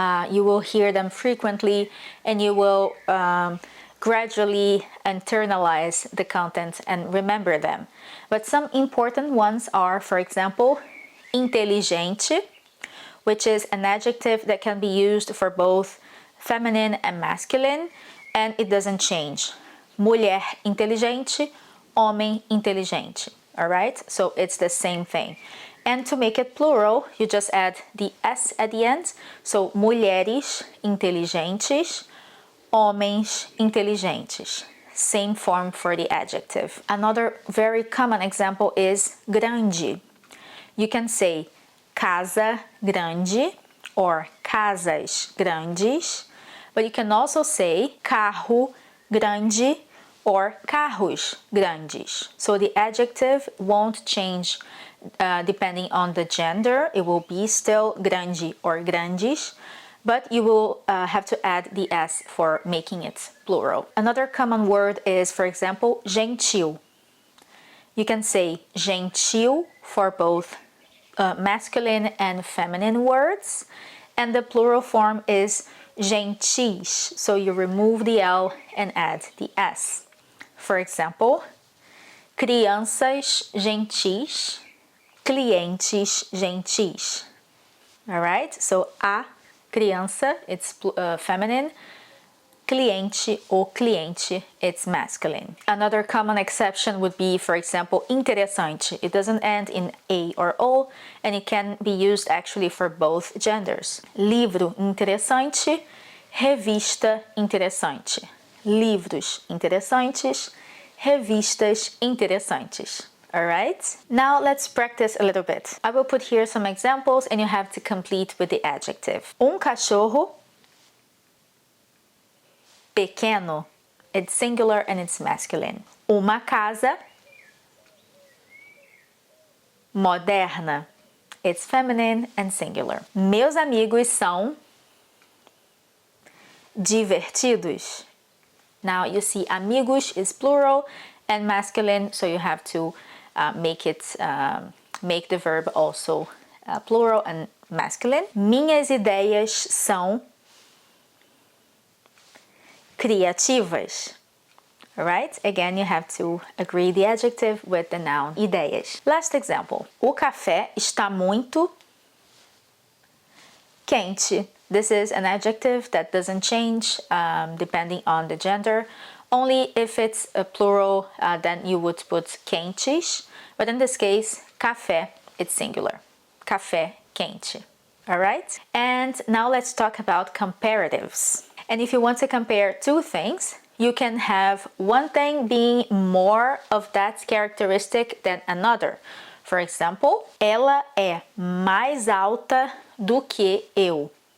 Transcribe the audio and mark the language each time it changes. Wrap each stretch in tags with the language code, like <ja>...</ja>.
<en>You will hear them frequently and you will gradually internalize the content and remember them. But some important ones are, for example, inteligente, which is an adjective that can be used for both feminine and masculine, and it doesn't change.</en> <pt>Mulher inteligente, homem inteligente.</pt> <en>All right? So it's the same thing. And to make it plural, you just add the S at the end.</en> <pt>So mulheres inteligentes, homens inteligentes.</pt> <en>Same form for the adjective. Another very common example is grande. You can say</en> <pt>casa grande</pt> <en>or</en> <pt>casas grandes,</pt> <en>but you can also say</en> <pt>carro grande</pt> <en>or</en> <pt>carros grandes.</pt> <en>So the adjective won't change depending on the gender. It will be still grande or grandes, but you will have to add the S for making it plural. Another common word is, for example, gentil. You can say gentil for both masculine and feminine words, and the plural form is gentis, so you remove the L and add the S. For example,</en> <pt>crianças gentis, clientes gentis.</pt> <en>All right, so a criança, it's feminine.</en> <pt>cliente ou cliente,</pt> <en>it's masculine. Another common exception would be, for example, interessante. It doesn't end in A or O, and it can be used actually for both genders.</en> <pt>Livro interessante, revista interessante. Livros interessantes, revistas interessantes. Alright?</pt> <en>Now let's practice a little bit. I will put here some examples and you have to complete with the adjective.</en> <pt>Cachorro pequeno,</pt> <en>it's singular and it's masculine.</en> <pt>Uma casa moderna,</pt> <en>it's feminine and singular.</en> <pt>Meus amigos são divertidos.</pt> <en>Now you see amigos is plural and masculine, so you have to make the verb also plural and masculine.</en> <pt>Minhas ideias são criativas.</pt> <en>Alright? Again, you have to agree the adjective with the noun ideias. Last example.</en> <pt>O café está muito quente.</pt> <en>This is an adjective that doesn't change depending on the gender. Only if it's a plural, then you would put quentes. But in this case, café, it's singular.</en> <pt>Café quente.</pt> <en>Alright? And now let's talk about comparatives. And if you want to compare two things, you can have one thing being more of that characteristic than another. For example,</en> <pt>ela é mais alta do que eu.</pt>